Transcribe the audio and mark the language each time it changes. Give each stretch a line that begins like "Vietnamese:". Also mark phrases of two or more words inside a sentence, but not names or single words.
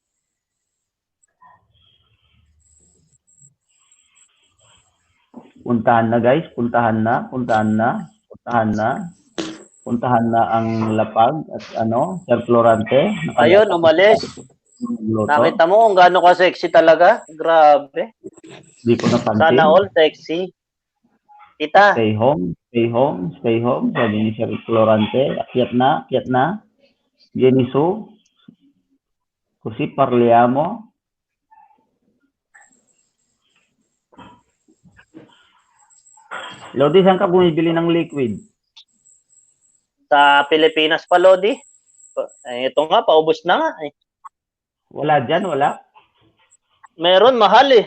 Filipino: Puntahan na guys, puntahan na ang Lapag at Sir Florante. Ayun, umalis. Nakita mo kung gaano ka sexy talaga? Grabe. Hindi ko napansin. Sana all sexy. Kita.
English: Stay home.
Filipino: Sabi ni Sir Florante. Akyat na. Jenny Sue.
Italian: Così parliamo.
Filipino: Lodi, saan ka bumibili ng liquid? Sa Pilipinas pa, Lodi. Ito nga, paubos na nga. Wala dyan, wala? Meron, mahal eh.